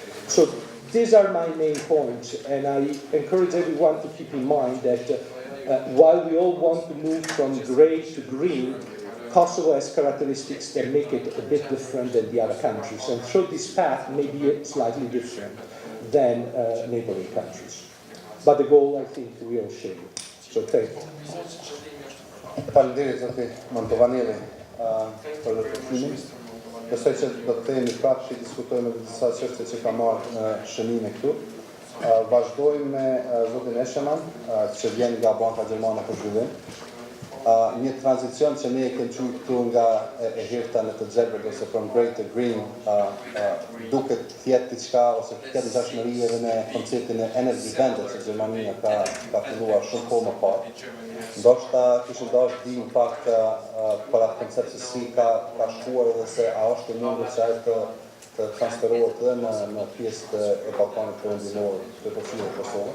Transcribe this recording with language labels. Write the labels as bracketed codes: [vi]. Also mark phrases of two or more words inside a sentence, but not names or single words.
[en] So these are my main points, and I encourage everyone to keep in mind that while we all want to move from grey to green, Kosovo has characteristics that make it a bit different than the other countries, and so this path may be slightly different than neighboring countries. But the goal, I think, we all share. So thank you. [sq] Faleminderit zoti Mantovanelli për përfundimin. Besoj që do të themi prapë që diskutojmë edhe disa çështje që ka marrë në shënime këtu. Vazhdojmë me zotin Esheman, që vjen nga Banka Gjermane për Zhvillim. Një tranzicion që ne e kemi qenë këtu nga e hirta në të gjelbër ose [en] from grey to green [sq] duket thjesht diçka ose të ketë dashmëri edhe me konceptin e energy vendet që Gjermania ka filluar shumë kohë më parë. Ndoshta kishim dashur të dim pak për atë koncept se si ka shkuar edhe se a është e mundur që ai të transferohet edhe në pjesë e Ballkanit Perëndimor të Kosovës.